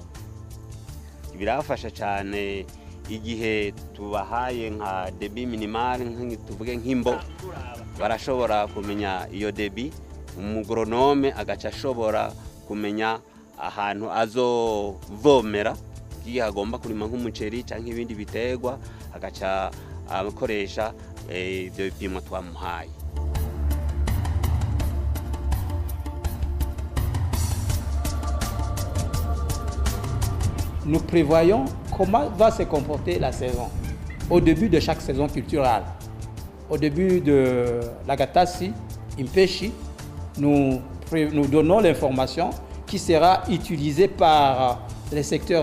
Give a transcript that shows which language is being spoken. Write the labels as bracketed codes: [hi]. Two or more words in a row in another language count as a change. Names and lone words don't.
[rn] Birafasha cyane igihe tubahaye nka [fr] débit minimal, [rn] tuvuge nk'imbo, barashobora kumenya iyo débit, umugronome agaca ashobora kumenya ahantu azovomera igihe agomba kurima nk'umuceri canke ibindi biterwa, agaca akoresha ibyo bipimo twamuhaye. [fr] Nous prévoyons comment va se comporter la saison au début de chaque saison culturelle. Au début de la Gatasi, Impeshi, nous donnons l'information qui sera utilisée par les secteurs